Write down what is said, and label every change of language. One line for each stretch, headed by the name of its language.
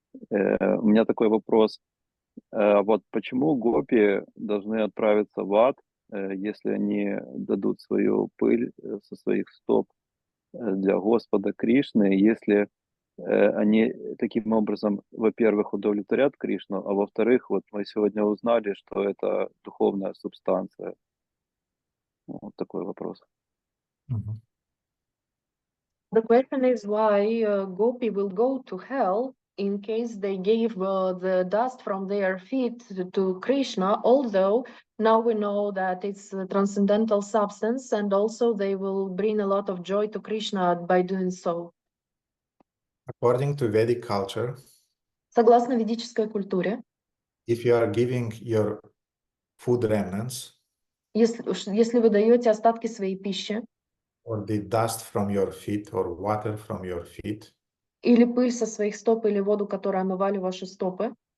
Russian: У меня такой вопрос. Вот почему гопи должны отправиться в ад, если они дадут свою пыль со своих стоп для Господа Кришны, если они таким образом, во-первых, удовлетворят Кришну, а во-вторых, вот мы сегодня узнали, что это духовная субстанция. Вот такой вопрос.
English: The question is why Gopi will go to hell in case they gave the dust from their feet to Krishna, although now we know that it's a transcendental substance and also they will bring a lot of joy to Krishna by doing so. According to Vedic culture,
Russian: Согласно ведической культуре,
English: if you are giving your food remnants
Russian: если вы даете остатки своей пищи
English: or the dust from your feet or water from your feet
Russian: или пыль со своих стоп или воду, которую омывали ваши стопы,